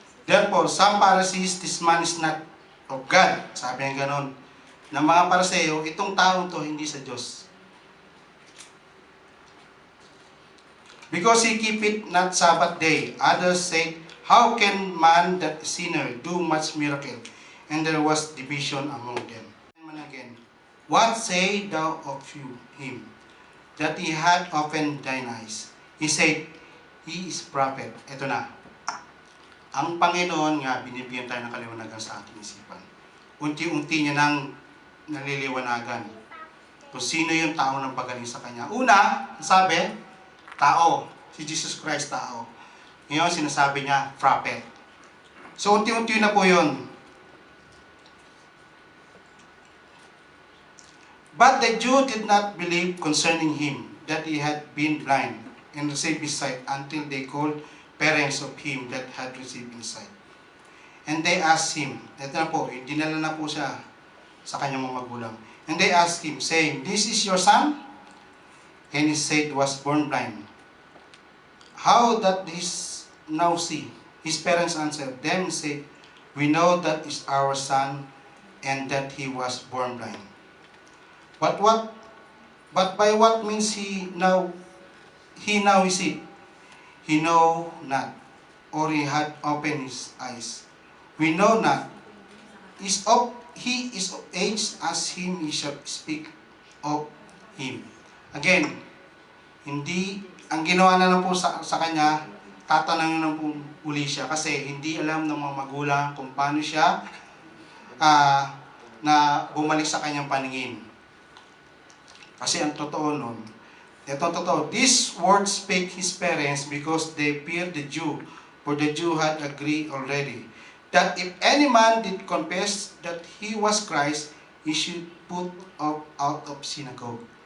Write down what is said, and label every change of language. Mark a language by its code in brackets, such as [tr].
[en] Therefore, some Pharisees, this man is not of God. [tl] Sabi niya ganon. Ng mga Pariseo, itong taong to hindi sa Diyos. [en] Because he keep it not Sabbath day. Others say, how can man that sinner do much miracle? And there was division among them. And again, what say thou of him? That he had opened thine eyes. He said, he is prophet. [tl] Ito na. Ang Panginoon nga, binibigyan tayo ng kaliwanagan sa ating isipan. Unti-unti niya nang naliliwanagan kung sino yung tao ng pagaling sa Kanya. Una, sabi, tao. Si Jesus Christ, tao. Ngayon, sinasabi niya, prophet. So, unti-unti na po yun. [en] But the Jew did not believe concerning him that he had been blind and received his sight until they called parents of him that had received his sight. And they asked him, [tl] ito na po, dinala na po siya sa kanyang mga magulang. [en] And they asked him, saying, this is your son? And he said, was born blind. How that this now see? His parents answered them and said, we know that is our son, and that he was born blind. But by what means he now is it? He know not, or he had opened his eyes. We know not. He is of age as him, he shall speak of him. [tl] Again, hindi, ang ginawa na lang po sa kanya, tatanungin na po uli siya kasi hindi alam ng mga magulang kung paano siya na bumalik sa kanyang paningin. Kasi ang totoo nun, ito totoo, [en] this word spake his parents because they feared the Jew, for the Jew had agreed already that if any man did confess that he was Christ, he should put out of synagogue.